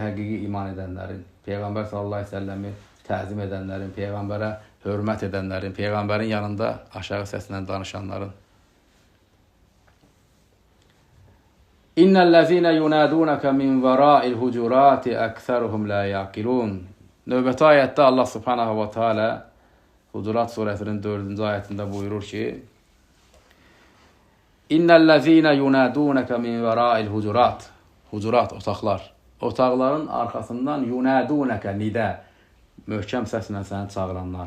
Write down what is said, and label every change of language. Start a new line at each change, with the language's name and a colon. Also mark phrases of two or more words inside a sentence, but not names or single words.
Azerbaijani: Həqiqi iman edənlərin, Peyğəmbər
Arabic: صلى الله عليه وسلم
Azerbaijani: təzim edənlərin, Peyğəmbərə hörmət edənlərin, Peyğəmbərin yanında aşağı səslə danışanların.
Arabic: إن الذين ينادونك من وراء الحجرات أكثرهم لا يعقلون.
Azerbaijani: Növbəti ayətdə Allah
Arabic: سبحانه وتعالى
Azerbaijani: Hucurat surəsinin 4-cü ayətində buyurur ki,
Arabic: إن الذين ينادونك من وراء الحجرات.
Azerbaijani: Hucurat, otaqlar. Otaqların arxasından yunədunəkə, nidə, möhkəm səslə səni çağıranlar.